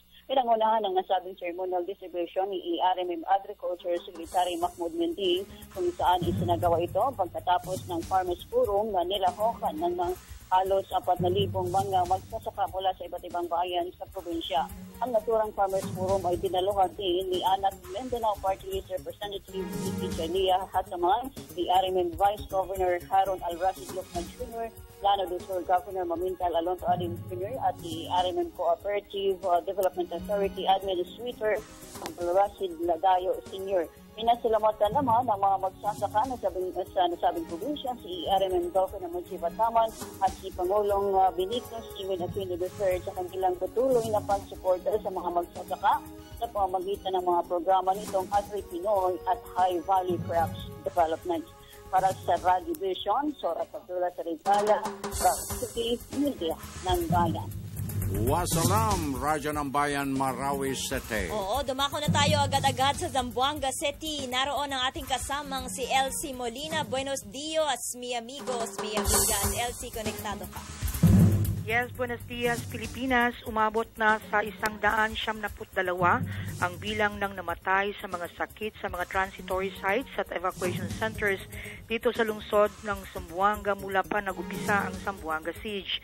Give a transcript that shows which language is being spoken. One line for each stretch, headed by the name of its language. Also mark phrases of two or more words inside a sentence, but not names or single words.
Filipino: Pinangunahan ng nasabing
English: ceremonial distribution
Filipino: ni RMM Agriculture Secretary Mahmoud Mending kung saan isinagawa ito pagkatapos ng Farmers Forum na nilahokan ng mga halos 4,000 mga magsasaka mula sa iba't ibang bayan sa probinsya. Ang naturang Farmers Forum ay dinaluhan din ni Anak Mindanao Party List Representative Vicky Chalia Hataman, ni RMM Vice Governor Haron Al-Rashid Lukman Jr., Lanao del Sur Governor Mamintal Alonso Adim Jr. at ni RMM Cooperative Development Authority Administrator Al-Rashid Ladayo Sr. Pinasalamatan naman ang mga magsasaka sa nasabing probinsya si RMM Governor Mujib Ataman at si Pangulong Benigno Steven Aquino III sa kanilang patuloy na pagsuporta sa mga magsasaka sa pamamagitan ng mga programa nitong Agri-Pinoy at High Value Crops Development. Para sa Radio Vision, Sora Abdullah Sarigala, City Media ng Bayan. Wasalam, Radyo ng Bayan, Marawi City. Oo, dumako na tayo agad-agad sa Zamboanga City. Naroon ang ating kasamang si Elsie Molina.
Spanish: Buenos dias, mi amigos, mi amigas.
Filipino: Elsie, konektado ka. Yes,
Spanish: buenos dias,
Filipino: Pilipinas. Umabot na sa 172 ang bilang ng namatay sa mga sakit sa mga
English: transitory sites
Filipino: at
English: evacuation centers
Filipino: dito sa lungsod ng Zamboanga mula pa nag-upisa ang Zamboanga Siege.